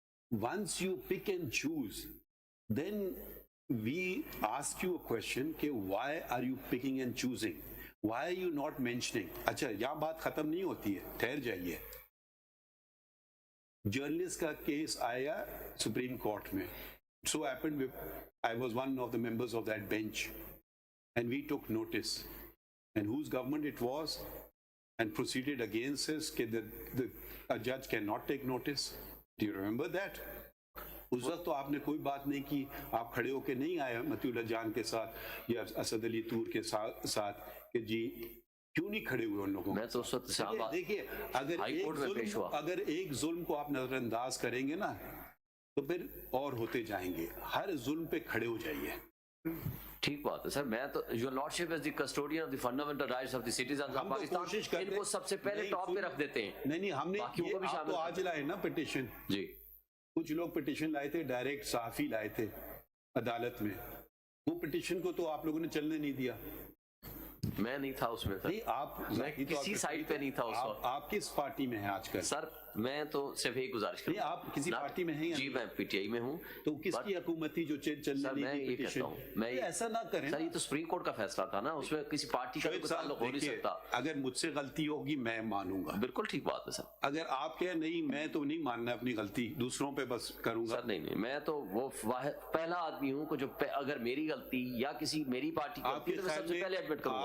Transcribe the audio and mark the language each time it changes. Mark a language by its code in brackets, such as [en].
[en] Once you pick and choose, then we ask you a question کہ why are you picking and choosing? Why are you not mentioning? [ur] اچھا یہاں بات ختم نہیں ہوتی ہے، ٹھہر جائیے. جرنلسٹ کا کیس آیا سپریم کورٹ میں. [en] So happened I was one of the members of that bench and we took notice. And whose government it was and proceeded against us [ur] کہ [en] a judge cannot take notice. Do you remember that? [ur] اس وقت تو آپ نے کوئی بات نہیں کی، آپ کھڑے ہو کے نہیں آئے متی اللہ جان کے ساتھ یا اسد علی تور کے ساتھ کہ جی کیوں نہیں کھڑے ہوئے ان لوگوں. میں تو اس وقت دیکھیے اگر ایک ظلم کو آپ نظر انداز کریں گے نا تو پھر اور ہوتے جائیں گے. ہر ظلم پہ کھڑے ہو جائیے. ٹھیک بات ہے سر. میں تو [en] your lordship is the custodian of the fundamental rights of the citizens of Pakistan, [ur] ان کو سب سے پہلے ٹاپ پہ رکھ دیتے ہیں. نہیں ہم نے باقیوں کو بھی آپ شامل تو آج لائے نا پٹیشن. جی کچھ لوگ پٹیشن لائے تھے، ڈائریکٹ صحافی لائے تھے عدالت میں. وہ پٹیشن کو تو آپ لوگوں نے چلنے نہیں دیا. میں نہیں تھا اس میں سر. نہیں آپ کسی سائڈ پہ نہیں تھا اس وقت. آپ کس پارٹی میں ہیں آج کل؟ سر میں تو صرف ایک گزارش کروں. نہیں آپ کسی پارٹی میں ہیں؟ جی میں پی ٹی آئی میں ہوں. تو کس کی حکومت تھی جو چلنے نہیں دی پٹیشن؟ میں ایسا نہ کریں سر، یہ تو سپریم کورٹ کا فیصلہ تھا نا، اس میں کسی پارٹی کا کوئی تعلق ہو نہیں سکتا. اگر مجھ سے غلطی ہوگی میں مانوں گا. بالکل ٹھیک بات ہے سر. اگر آپ کہیں نہیں میں تو نہیں ماننا اپنی غلطی، دوسروں پہ بس کروں گا. سر نہیں میں تو وہ پہلا آدمی ہوں کہ جو اگر میری غلطی یا کسی میری پارٹی کی غلطی ہے تو میں سب سے پہلے ایڈمٹ کروں گا.